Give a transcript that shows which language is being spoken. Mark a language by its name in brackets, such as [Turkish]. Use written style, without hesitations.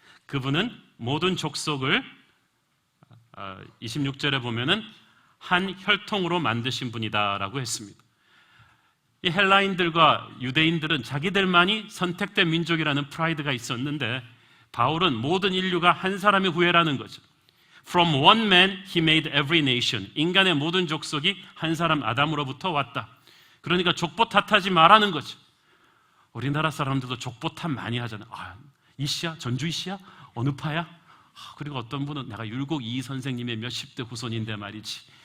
[Korean] 그분은 모든 족속을 26절에 보면은 한 혈통으로 만드신 분이다라고 했습니다. 이 헬라인들과 유대인들은 자기들만이 선택된 민족이라는 프라이드가 있었는데 바울은 모든 인류가 한 사람의 후예라는 거죠. [English] From one man he made every nation. [Korean] 인간의 모든 족속이 한 사람 아담으로부터 왔다. 그러니까 족보 탓하지 말라는 거죠. 우리나라 사람들도 족보 탓 많이 하잖아요. 이씨야? 전주 이씨야? 어느 파야? 그리고 어떤 분은 내가 율곡 이 선생님의 몇십 대 후손인데 말이지.